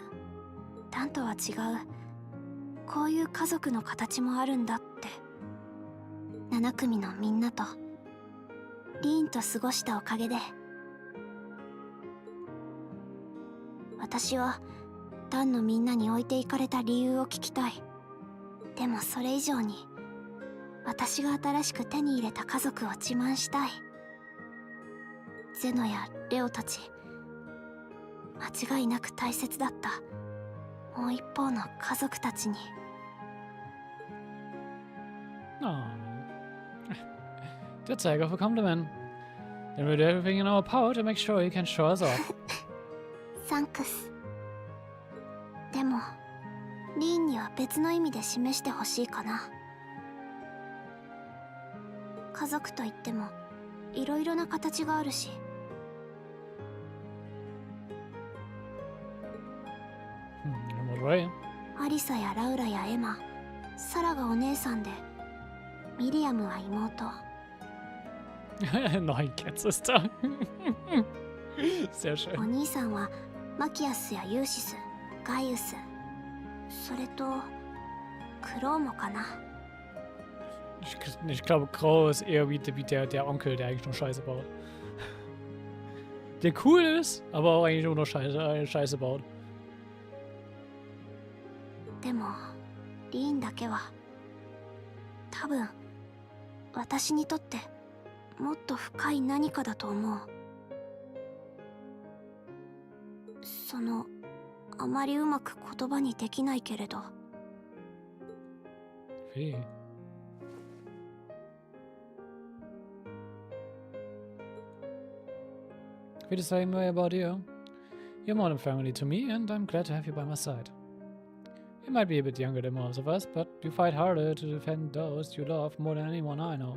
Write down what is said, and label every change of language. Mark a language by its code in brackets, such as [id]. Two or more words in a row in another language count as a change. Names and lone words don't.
[ja] 団とは違う、こういう家族の形もあるんだって。7組のみんなとリーンと過ごしたおかげで、私は団のみんなに置いていかれた理由を聞きたい。でもそれ以上に私が新しく手に入れた家族を自慢したい。ゼノやレオたち、間違いなく大切だったもう一方の家族たちに。 [en] That's a heck of a compliment. Then we'll do everything in our power to make sure you can show us off. [ja] サンクス。でもリーンには別の意味で示してほしいかな。家族といってもいろいろな形があるし。アリサやラウラやエマ、サラがお姉さんで、ミリアムは妹。 [de] Nein, Cat-Sister. Sehr schön. [ja] お兄さんはマキアスやユーシス、ガイウス、それとクローもかな。 [de] Ich glaube, Grau ist eher wie der Onkel, der eigentlich nur Scheiße baut. Der cool ist, aber auch eigentlich nur noch Scheiße baut. [ja] でもリーンだけは多分私にとってもっと深い何かだと思う。あまりうまく言葉にできないけれど。 [en] Feel the same way about you. You're more than family to me, and I'm glad to have you by my side. You might be a bit younger than most of us, but you fight harder to defend those you love more than anyone I know.